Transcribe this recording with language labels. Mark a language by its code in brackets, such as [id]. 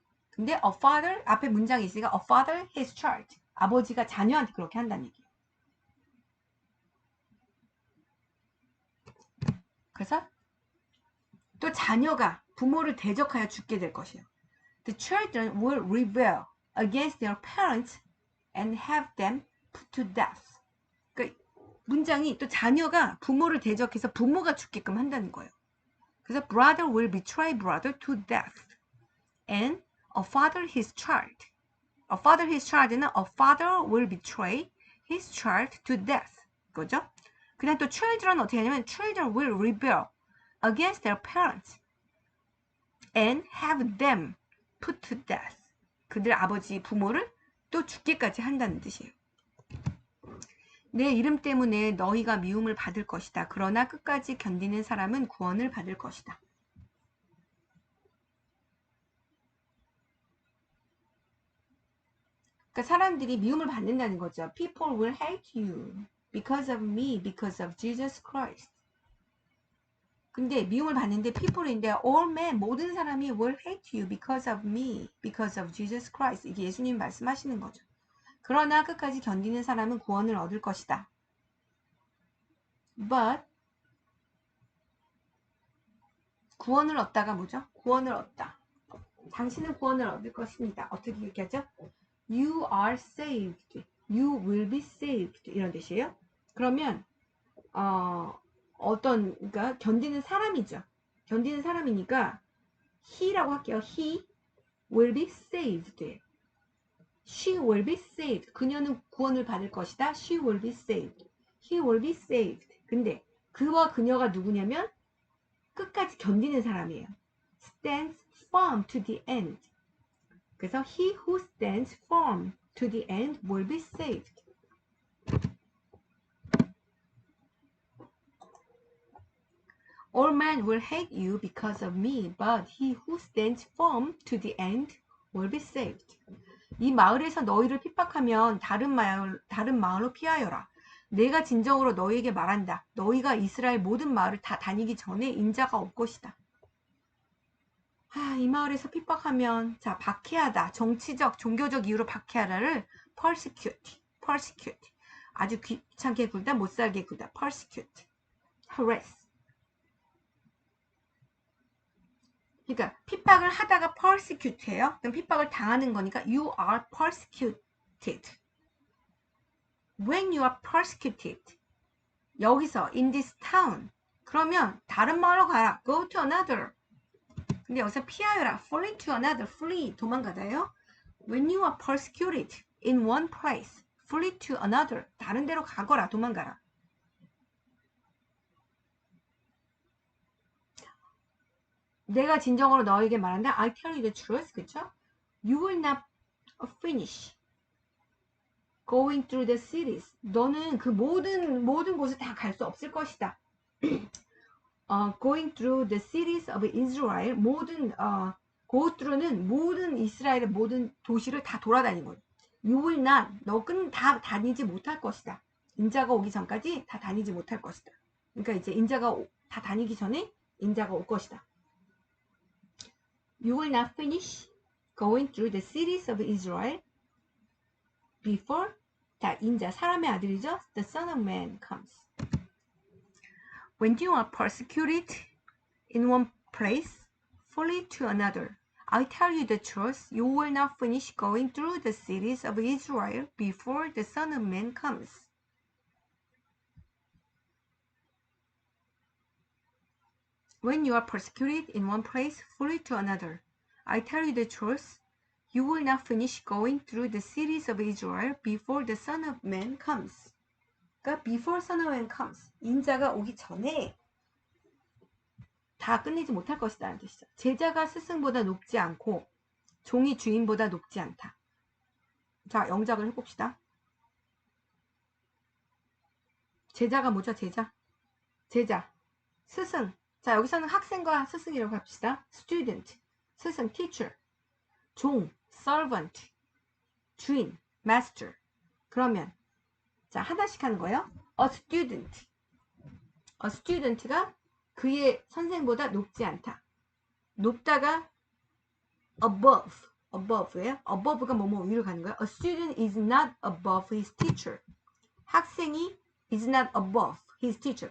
[en] 근데 a father [ko] 앞에 문장이 있으니까 [en] a father his child. [ko] 아버지가 자녀한테 그렇게 한다는 얘기예요. 그래서 또 자녀가 부모를 대적하여 죽게 될 것이에요. [en] The children will rebel against their parents and have them put to death. [ko] 그러니까 문장이 또 자녀가 부모를 대적해서 부모가 죽게끔 한다는 거예요. 그래서 [en] brother will betray brother to death. And a father his child. A father his child는 a father will betray his child to death. [ko] 그죠? 그냥 또 [en] children [ko] 어떻게 하냐면 [en] children will rebel against their parents and have them put to death. [ko] 그들 아버지 부모를 또 죽게까지 한다는 뜻이에요. 내 이름 때문에 너희가 미움을 받을 것이다. 그러나 끝까지 견디는 사람은 구원을 받을 것이다. 그러니까 사람들이 미움을 받는다는 거죠. [en] People will hate you because of me, because of Jesus Christ. [ko] 근데 미움을 받는데 [en] people인데 all men, [ko] 모든 사람이 [en] will hate you because of me, because of Jesus Christ. [ko] 이게 예수님 말씀하시는 거죠. 그러나 끝까지 견디는 사람은 구원을 얻을 것이다. [en] But [ko] 구원을 얻다가 뭐죠? 구원을 얻다. 당신은 구원을 얻을 것입니다. 어떻게 얘기하죠? [en] You are saved. You will be saved. [ko] 이런 뜻이에요. 그러면 그러니까 견디는 사람이죠. 견디는 사람이니까 [en] he라고 [ko] 할게요. [en] He will be saved. She will be saved. [ko] 그녀는 구원을 받을 것이다. [en] She will be saved. He will be saved. [ko] 근데 그와 그녀가 누구냐면 끝까지 견디는 사람이에요. [en] Stands firm to the end. [ko] 그래서 [en] he who stands firm to the end will be saved. All men will hate you because of me, but he who stands firm to the end will be saved. [ko] 이 마을에서 너희를 핍박하면 다른 마을로 피하여라. 내가 진정으로 너희에게 말한다. 너희가 이스라엘 모든 마을을 다 다니기 전에 인자가 올 것이다. 이 마을에서 핍박하면 자 박해하다. 정치적, 종교적 이유로 박해하다를 persecute. 아주 귀찮게 굴다, 못살게 굴다. [en] persecute. harass. [ko] 그러니까 핍박을 하다가 persecute예요. 그럼 핍박을 당하는 거니까 [en] you are persecuted. When you are persecuted. [ko] 여기서 [en] in this town. [ko] 그러면 다른 마을로 가라. [en] Go to another. [ko] 근데 여기서 피하여라. [en] Flee to another. Flee. [ko] 도망가다요. [en] When you are persecuted in one place. Flee to another. [ko] 다른 데로 가거라. 도망가라. 내가 진정으로 너에게 말한다. [en] I tell you the truth. [ko] 그쵸? [en] You will not finish going through the cities. [ko] 너는 그 모든 곳을 다 갈 수 없을 것이다. [en] Going through the cities of Israel. [ko] go through는 모든 이스라엘의 모든 도시를 다 돌아다니는 거예요. [en] You will not. [ko] 너는 다 다니지 못할 것이다. 인자가 오기 전까지 다 다니지 못할 것이다. 그러니까 이제 인자가 다 다니기 전에 인자가 올 것이다. [en] You will not finish going through the cities of Israel before [ko] 자, 인자, 사람의 아들이죠. [en] The Son of Man comes. When you are persecuted in one place, flee to another. I tell you the truth, you will not finish going through the cities of Israel before the Son of Man comes. When you are persecuted in one place, flee to another. I tell you the truth, you will not finish going through the cities of Israel before the Son of Man comes. [ko] 그러니까 [en] before Son of Man comes. [ko] 인자가 오기 전에 다 끝내지 못할 것이라는 뜻이죠. 제자가 스승보다 높지 않고 종이 주인보다 높지 않다. 자, 영작을 해봅시다. 제자가 뭐죠? 제자, 스승. 자, 여기서는 학생과 스승이라고 합시다. [en] student, 스승, teacher, 종, servant, 주인, master. [ko] 그러면 자, 하나씩 하는 거예요. a student가 그의 선생보다 높지 않다. 높다가 above예요. above가 뭐뭐 위로 가는 거예요. [en] A student is not above his teacher. 학생이 is not above his teacher.